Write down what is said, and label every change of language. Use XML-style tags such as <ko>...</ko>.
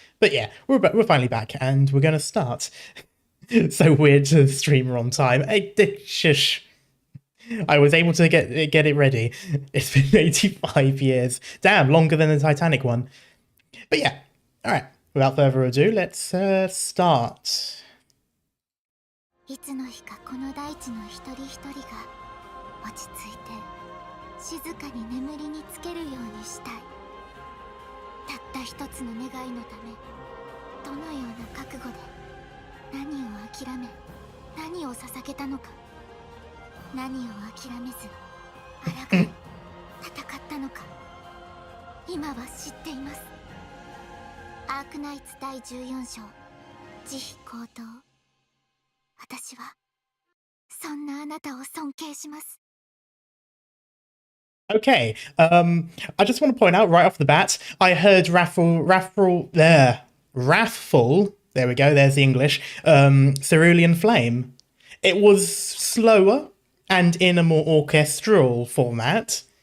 <en>But yeah, we're finally back, and we're going to start. So weird to streamer on time. Shush. I was able to get it ready. It's been 85 years. Damn, longer than the Titanic one. But yeah, all right. Without further ado, let's start.</en> <ja>いつの日かこの大地の一人一人が落ち着いて静かに眠りにつけるようにしたい。たった一つの願いのため、どのような覚悟で何を諦め、何を捧げたのか。何を諦めず、抗い、戦ったのか。今は知っています。アークナイツ第14章、慈悲高等。私はそんなあなたを尊敬します。</ja> <en>Okay, I just want to point out right off the bat, I heard Raffle, there we go, there's the English, Cerulean Flame. It was slower and in a more orchestral format.</en>